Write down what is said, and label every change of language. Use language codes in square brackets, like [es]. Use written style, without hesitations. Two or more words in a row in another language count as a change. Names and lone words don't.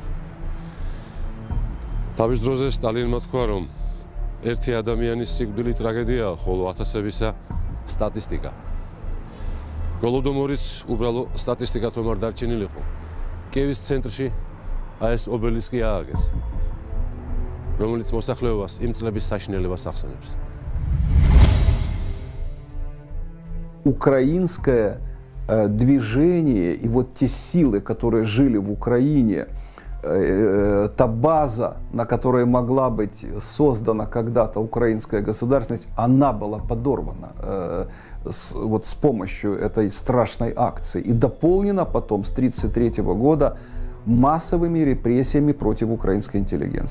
[ka] თავის დროზე სტალინმა თქვა, რომ ერთი ადამიანის სიკვდილი ტრაგედიაა, ხოლო ათასებისა სტატისტიკა. გოლოდომორიც უბრალო სტატისტიკად რომ არ დარჩენილიყო. კიევის ცენტრში ეს ობელისკი ააგეს, რომელიც მოსახლეობას იმ წლების საშინელებას ახსენებს. [ru] Украинское движение и вот те силы, которые жили в Украине, та база, на которой могла быть создана когда-то украинская государственность, она была подорвана вот с помощью этой страшной акции и дополнена потом с 1933 года массовыми репрессиями против украинской интеллигенции.